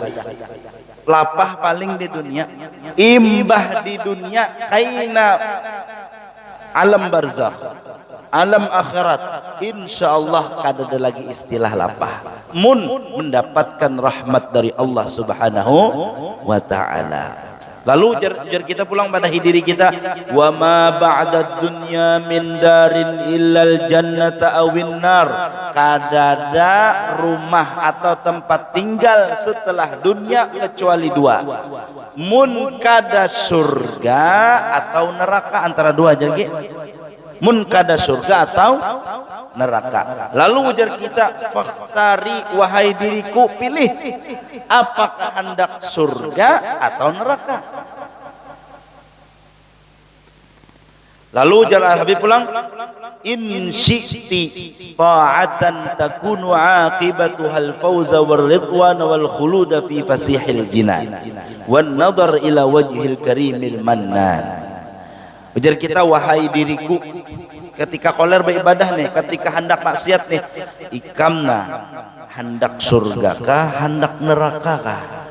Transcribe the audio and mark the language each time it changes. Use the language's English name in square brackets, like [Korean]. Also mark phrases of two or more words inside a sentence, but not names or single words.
[Banjar] Lapah paling di dunia, imbah di dunia kaina alam barzakh, alam akhirat, insyaallah kada ada lagi istilah lapah. Mun mendapatkan rahmat dari Allah [Arabic] سبحانه وتعالى. [Banjar] Lalu jar kita pulang pada diri kita, [Arabic] وما بعد الدنيا من دار إلا الجنة أو النار, [Banjar] kadada rumah atau tempat tinggal setelah dunia kecuali dua, mun kada surga atau neraka, antara dua jadi mun kada surga atau neraka. Lalu ujar kita, fakhtari wahai diriku, pilih apakah hendak surga atau neraka. Lalu ujar Al-Habib pulang, [Arabic] إن شئت طاعة تكون عاقبتها الفوز والرضوان والخلود في فسيح الجنان والنظر إلى وجه الكريم المنان. [Banjar] Ujar kita, wahai diriku, ketika koler beribadah nih, ketika hendak maksiat nih, ikamna hendak surga kah, hendak neraka kah?